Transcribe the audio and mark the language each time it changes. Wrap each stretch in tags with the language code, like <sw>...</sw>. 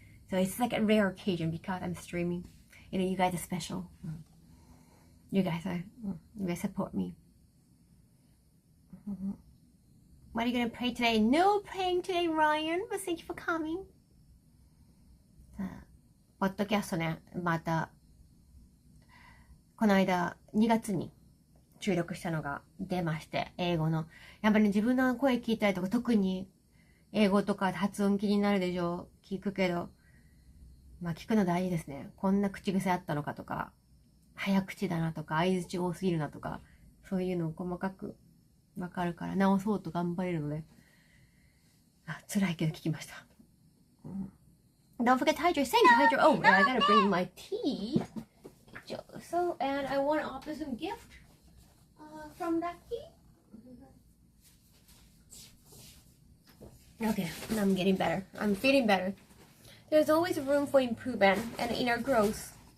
<en>So it's like a rare occasion because I'm streaming. You know, you guys are special. You guys support me. What are you gonna pray today? No praying today, Ryan, but thank you for coming.</en> <ja>ポッドキャストね、またこの間2月に収録したのが出まして、英語のやっぱり、ね、自分の声聞いたりとか、特に英語とか発音気になるでしょ。聞くけど、まあ聞くの大事ですね。こんな口癖あったのかとか、早口だなとか、相槌多すぎるなとか、そういうのを細かくわかるから直そうと頑張れるので、辛いけど聞きました。</ja> <en>Don't forget to hydrate. Thanks, hydrate. Oh, and I gotta bring my tea. So, and I want to offer some gift from Lucky. Okay, I'm getting better. I'm feeling better. There's always room for improvement and inner growth.</en>